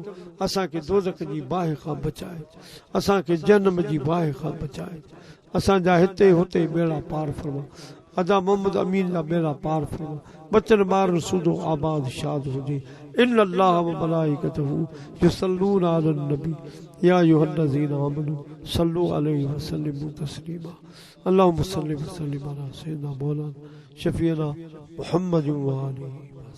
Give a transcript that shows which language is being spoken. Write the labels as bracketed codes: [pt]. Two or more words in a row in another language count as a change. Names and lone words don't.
[sd] असांखे दोज़ख जी बाहि खां बचाए असांखे जन्म जी बाहि खां बचाए असांजा हिते हुते बेड़ा पार फरमा अदा मोहम्मद अमीन जा बेड़ा पार फरमा बचन ॿार सूदो आबाद शाद हुजे [ar] إن الله وملائكته يصلون على النبي يا أيها الذين آمنوا صلوا عليه وسلموا تسليما اللهم صل وسلم على سيدنا مولانا شفيعنا محمد وآله